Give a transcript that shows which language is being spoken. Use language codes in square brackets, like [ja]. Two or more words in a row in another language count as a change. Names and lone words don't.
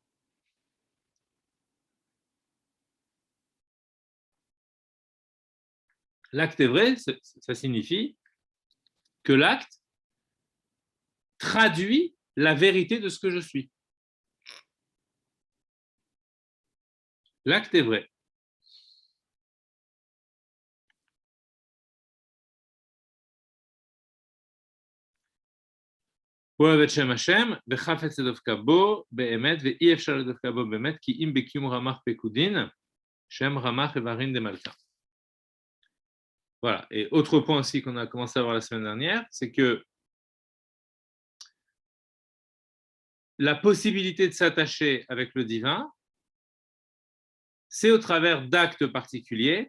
[fr] L'acte est vrai, ça signifie que l'acte traduit la vérité de ce que je suis. L'acte est vrai. [he] אוהב את שם השם, וחפץ לדבקה בו באמת, ואי אפשר לדבקה בו באמת, כי אם בקיום רמ"ח פקודין, שם רמ"ח איברין דמלכה. [fr] Voilà. Et autre point aussi qu'on a commencé à voir la semaine dernière, c'est que la possibilité de s'attacher avec le divin, c'est au travers d'actes particuliers.